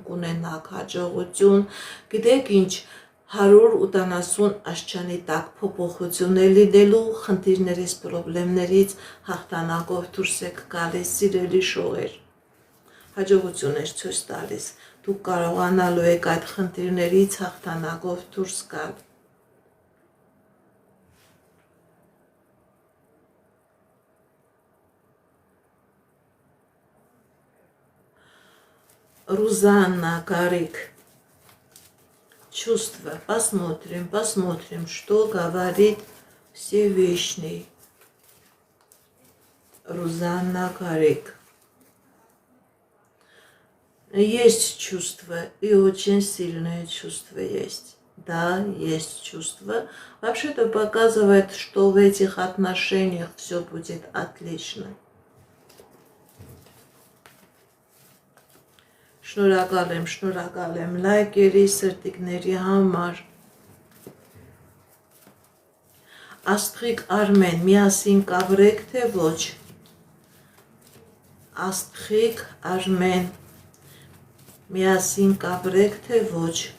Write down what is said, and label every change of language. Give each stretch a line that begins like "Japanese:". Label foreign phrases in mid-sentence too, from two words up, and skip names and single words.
Armenian: կունենաք հաջողություն, գիտեք ինչ, 170 աշճանի տակ փոփոխություն է լինելու, խնդիրներից, պրոբլեմներից հաղթանակով դուրս եք գալիս, սիրելի շողեր, հաջողություն է ցույց տալիս, դուք կարողանալու եք այդ խնդիրներից հաղթանակով դուրս գալ։ Рузанна Гарик.
Russian: Чувства. Посмотрим, что говорит Всевышний. Рузанна Гарик. Есть чувства, и очень сильные чувства есть. Да, есть чувства. Вообще-то показывает, что в этих отношениях все будет отлично.
Armenian: Շնորհակալ եմ լայքերի, սրտիկների համար։ Աստղիկ Արմեն, միասին կաբրեք, թե ոչ։ Աստղիկ Արմեն, միասին կաբրեք, թե ոչ։